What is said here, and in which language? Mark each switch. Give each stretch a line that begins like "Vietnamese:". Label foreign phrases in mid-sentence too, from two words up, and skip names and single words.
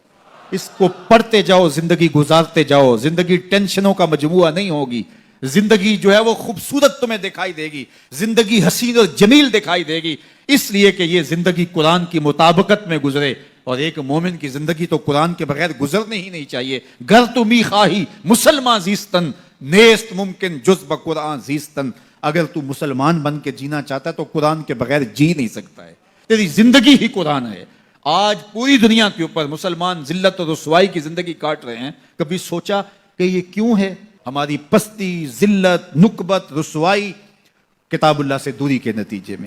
Urdu: اس کو پڑھتے جاؤ, زندگی گزارتے جاؤ. زندگی ٹینشنوں کا مجموعہ نہیں ہوگی. زندگی جو ہے وہ خوبصورت تمہیں دکھائی دے گی. زندگی حسین اور جمیل دکھائی دے گی اس لیے کہ یہ زندگی قرآن کی مطابقت میں گزرے. اور ایک مومن کی زندگی تو قرآن کے بغیر گزرنے ہی نہیں چاہیے.
Persian: گر تمی خواہی مسلمان زیستن نیست ممکن جز بقرآن زیستن.
Urdu: اگر تو مسلمان بن کے جینا چاہتا ہے تو قرآن کے بغیر جی نہیں سکتا ہے. تیری زندگی ہی قرآن ہے. آج پوری دنیا کے اوپر مسلمان ذلت اور رسوائی کی زندگی کاٹ رہے ہیں. کبھی سوچا کہ یہ کیوں ہے؟ ہماری پستی, ذلت, نکبت, رسوائی کتاب اللہ سے دوری کے نتیجے میں.